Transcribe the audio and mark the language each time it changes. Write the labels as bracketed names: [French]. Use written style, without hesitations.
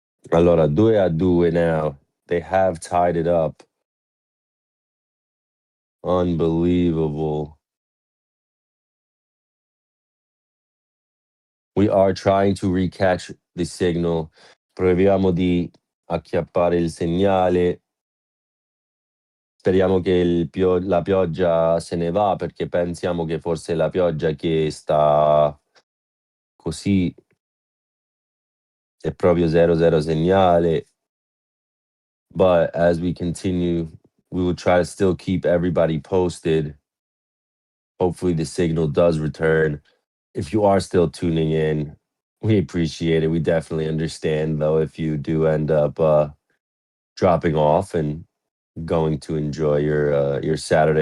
[English] Allora, 2-2 now. They have tied it up. Unbelievable. We are trying to recatch the signal. [Italian] Proviamo di acchiappare il segnale. Speriamo che la pioggia se ne va, perché pensiamo che forse la pioggia che sta così è proprio 0 segnale. [English] But as we continue, we will try to still keep everybody posted. Hopefully the signal does return. If you are still tuning in, we appreciate it. We definitely understand, though, if you do end up dropping off and going to enjoy your Saturday.